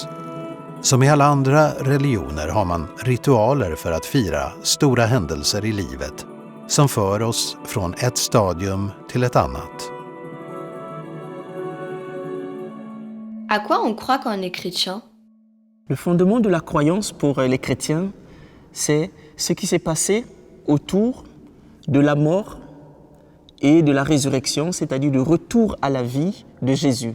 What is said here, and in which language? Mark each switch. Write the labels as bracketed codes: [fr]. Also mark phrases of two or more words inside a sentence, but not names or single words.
[sv] Som i alla andra religioner har man ritualer för att fira stora händelser i livet som för oss från ett stadium till ett annat. [fr] À quoi on croit quand on est chrétien? Le fondement de la croyance pour les chrétiens, c'est ce qui s'est passé autour de la mort et de la résurrection, c'est-à-dire du retour à la vie de Jésus.